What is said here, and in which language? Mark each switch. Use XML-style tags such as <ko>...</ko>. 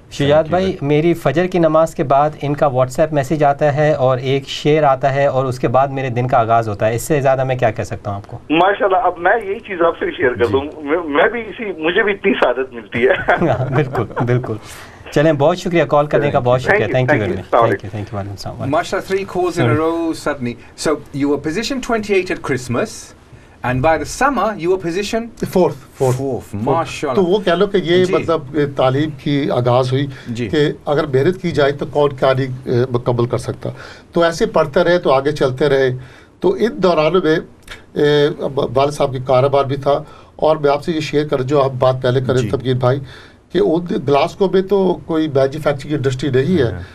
<ur>شجاعت بھائی, میری فجر کی نماز کے بعد ان کا واٹس ایپ میسیج آتا ہے اور ایک شعر آتا ہے, اور اس کے بعد میرے دن کا آغاز ہوتا ہے. اس سے زیادہ میں کیا کہہ سکتا ہوں آپ کو؟ ماشاءاللہ. اب میں یہی چیز آپ سے شیئر کر دوں, میں بھی مجھے بھی اتنی سعادت ملتی ہے. بالکل بالکل. چلیں, بہت شکریہ کال کرنے کا, بہت شکریہ.</ur> <en>Thank you very much. Thank you. وعلیکم السلام. Mashallah, 3 calls in a row suddenly. So you were position 28 at Christmas, and by the summer you were position fourth.</en> <ur>Mashallah. تو وہ کہہ لو کہ یہ مطلب تعلیم کی آغاز ہوئی کہ اگر محنت کی جائے تو کون کیا نہیں مکمل کر سکتا. تو ایسے پڑھتے رہے تو آگے چلتے رہے. تو ان دورانوں میں والد صاحب کی کاروبار بھی تھا. اور میں آپ سے یہ شیئر کروں, جو آپ بات پہلے کریں تمکین بھائی, کہ گلاسکو میں تو کوئی مینوفیکچرنگ انڈسٹری نہیں ہے.</ur>